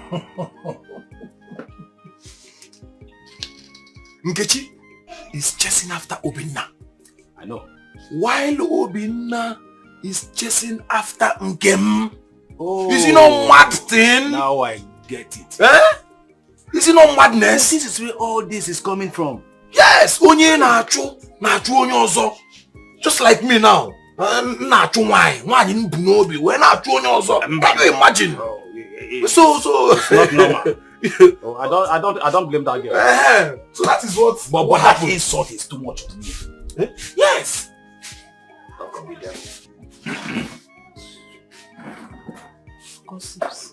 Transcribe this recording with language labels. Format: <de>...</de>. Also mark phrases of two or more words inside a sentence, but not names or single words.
<en>Nkechi is chasing after Obina. I know. While Obina is chasing after Nkem. Oh. Is it not mad thing? Now I get it. Eh? Is it not madness? This is where all this is coming from. Yes!</en> <ig>Onye na-achụ onye ọzọ.</ig> <en>Just like me now.</en> <ig>Na-achụ nwanyị nbu n'obi wee na-achụ onye ọzọ.</ig> <en>Can you imagine? So it's not normal. I don't blame that girl. So that is what. But that insult is too much to me. Eh? Yes. How come we there? Gossips.</en>